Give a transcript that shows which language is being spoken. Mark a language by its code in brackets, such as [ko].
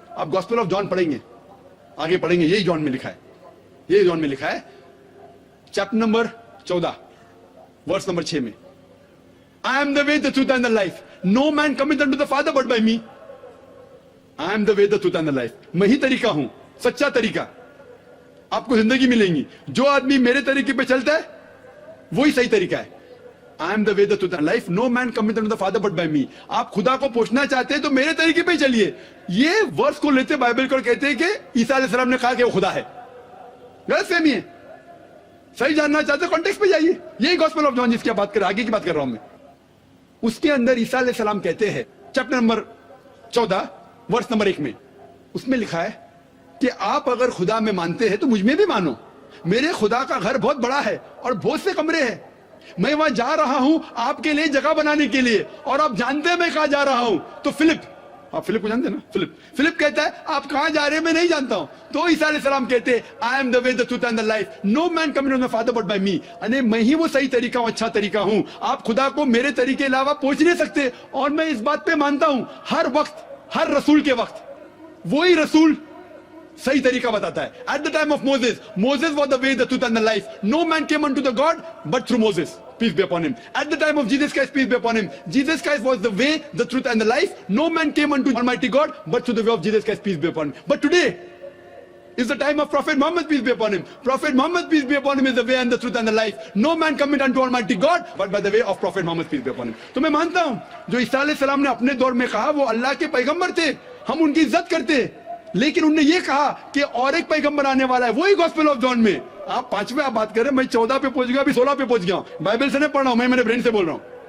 [hi] आप gospel of John पढ़ेंगे, आगे पढ़ेंगे, यही जॉन में लिखा है, यही जॉन में लिखा है, चैप्टर नंबर 14 वर्स नंबर 6 में, [en] I am the way the truth and the life, no man coming unto the father but by me. I am the way the truth and the life, [hi] मैं ही तरीका हूं, सच्चा तरीका, आपको जिंदगी मिलेंगी। जो आदमी मेरे तरीके पे चलता है वही सही तरीका है। [en] I am the way, the truth and life. No man cometh unto the Father but by me. [hi] आप खुदा को पहुंचना चाहते हैं तो मेरे तरीके पे चलिए। ये वर्स को लेते बाइबल को कहते हैं कि ईसा अलैहिस्सलाम ने कहा कि वो खुदा है, गलत फहमी है। सही जानना चाहते हैं कॉन्टेक्स्ट पे जाइए, यही गॉस्पेल ऑफ जॉन जिसकी बात कर, आगे की बात कर रहा हूं मैं, उसके अंदर ईसा अलैहिस्सलाम कहते हैं चैप्टर नंबर 14 वर्स नंबर 1 में, उसमें लिखा है कि आप अगर खुदा में मानते हैं तो मुझ में भी मानो। मेरे खुदा का घर बहुत बड़ा है और बहुत से कमरे हैं, मैं वहां जा रहा हूं आपके लिए जगह बनाने के लिए, और आप जानते हैं मैं कहां जा रहा हूं, तो फिलिप आप फिलिप को जानते हैं ना? फिलिप कहता है आप कहां जा रहे हैं मैं नहीं जानता हूं. तो ईसा अलैहिस्सलाम कहते हैं [en] I am the way the truth and the life, no man coming to the father but by me. [hi] अने मैं ही वो सही तरीका हूं, अच्छा तरीका हूं. आप खुदा को मेरे तरीके के अलावा पहुंच नहीं सकते. और मैं इस बात पे मानता हूं हर वक्त, हर रसूल के वक्त वही रसूल सही तरीका बताता है. [en] At the time of Moses, Moses was the way the truth and the life. No man came unto the God but through Moses, peace be upon him. At the time of Jesus Christ, peace be upon him, Jesus Christ was the way, the truth and the life. No man came unto Almighty God but through the way of Jesus Christ, peace be upon him. But today is the time of Prophet Muhammad, peace be upon him. Prophet Muhammad, peace be upon him, is the way and the truth and the life. No man cometh unto Almighty God but by the way of Prophet Muhammad, peace be upon him. [hi] तो मैं मानता हूं जो ईसा अलैहि सलाम ने अपने दौर में कहा वो अल्लाह के पैगंबर थे, हम उनकी इज्जत करते. लेकिन उन्होंने ये कहा कि और एक पैगंबर आने वाला है, वही गॉस्पेल ऑफ जॉन में. आप 5वें आप बात कर रहे हैं, मैं 14 पे पहुंच गया, अभी 16 पे पहुंच गया. बाइबल से नहीं पढ़ रहा हूं मैं, मेरे ब्रेन से बोल रहा हूं.